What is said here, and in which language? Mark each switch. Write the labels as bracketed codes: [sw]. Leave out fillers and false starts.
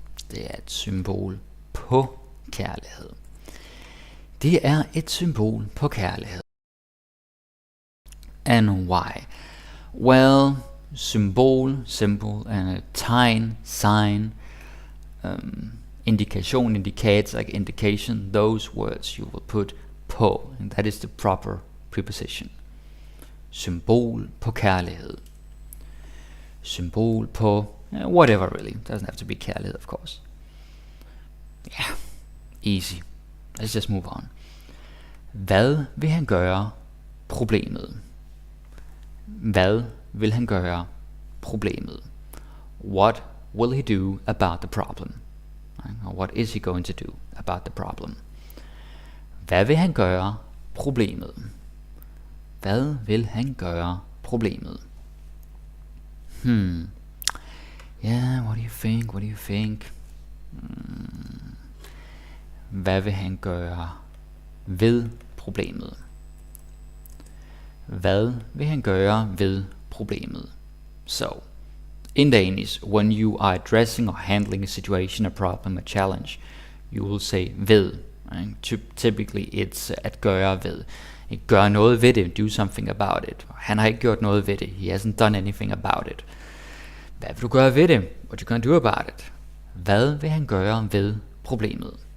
[da] Det er et symbol på kærlighed. Det er et symbol på kærlighed. [en] And why? Well, symbol, symbol, and a tegn, sign, indication, indicates, like indication, those words you will put på, and that is the proper preposition. [da] Symbol på kærlighed. [en] Symbol på whatever really. Doesn't have to be kærlighed, of course. Yeah, easy. Let's just move on. [da] Hvad vil han gøre? Problemet. Hvad vil han gøre? Problemet. [en] What will he do about the problem? Or what is he going to do about the problem? [da] Hvad vil han gøre? Problemet. Hvad vil han gøre? Problemet. [en] Yeah, what do you think? What do you think? [da] Hvad vil han gøre ved problemet? Hvad vil han gøre ved problemet? [en] So, in Danish, when you are addressing or handling a situation, a problem, a challenge, you will say ved. Typically it's at gøre ved. [da] Gøre noget ved det, [en] do something about it. [da] Han har ikke gjort noget ved det. [en] He hasn't done anything about it. [da] Hvad vil du gøre ved det? [en] What you gonna do about it? [da] Hvad vil han gøre ved problemet?